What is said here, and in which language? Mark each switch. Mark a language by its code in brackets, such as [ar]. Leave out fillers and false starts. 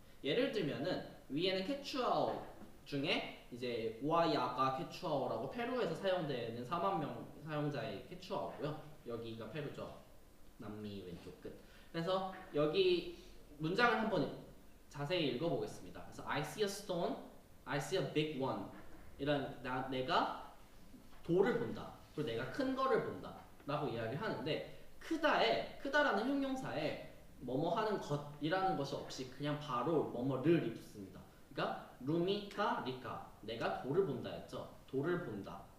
[ko] 예를 들면은 위에는 캐추아오 중에 이제 우아야가 캐추아오라고 페루에서 사용되는 4만 명 사용자의 캐추아오고요. 여기가 페루죠. 남미 왼쪽 끝. 그래서 여기 문장을 한번 자세히 읽어보겠습니다. [en] 그래서 I see a stone, I see a big one. [ko] 이런 내가 돌을 본다. 그리고 내가 큰 거를 본다. 라고 이야기를 하는데 크다라는 형용사에 뭐뭐 하는 것이라는 것이 없이 그냥 바로 뭐뭐를 입습니다. 그러니까 루미카 리카 내가 돌을 본다 했죠. 돌을 본다.